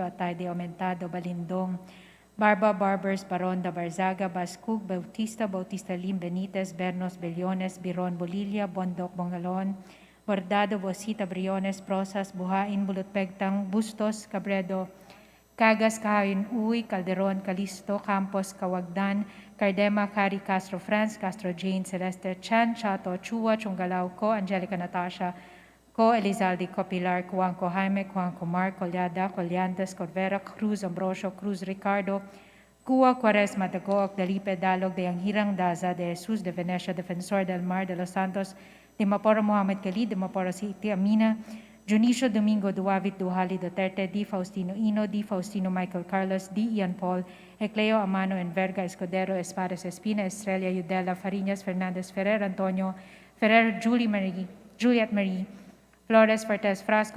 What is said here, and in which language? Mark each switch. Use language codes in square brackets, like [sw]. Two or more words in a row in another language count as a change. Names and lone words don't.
[tl] Atayde, Aumentado, Balindong, Barba, Barbers, Baronda, Barzaga, Bascug, Bautista, Bautista Lim, Benitez, Bernos, Bellones, Biron, Bolilla, Bondok, Bongalon, Bordado, Bosita, Briones, Prosas, Buhain, Bulutpegtang, Bustos, Cabredo, Cagas, Kahayin, Uy, Calderon, Calisto, Campos, Kawagdan, Cardema, Cari, Castro France, Castro Jane, Celeste Chan, Chato, Chua, Chungalao, Co, Angelica Natasha, Co, Elizalde, Co, Pilar, Cuanco Jaime, Cuanco Mark, Collada, Colliantes, Corvera, Cruz, Ambrosio, Cruz, Ricardo, Cua, Quaresma, Dagoc, Dalipe, Dalog, de Anghirang Daza, de Jesus, de Venecia, Defensor del Mar, de Los Santos, de Maporo Mohamed Khalid, de Maporo City Amina, Junicio Domingo Duavit Duhali Duterte, D. Faustino Ino, D. Faustino Michael Carlos, D. Ian Paul, Ecleo Amano Enverga Escudero, Espares Espina, Estrella Yudela, Fariñas, Fernandez, Ferrer, Antonio, Ferrer, Juliet Marie, Flores, Fortes, Frasco,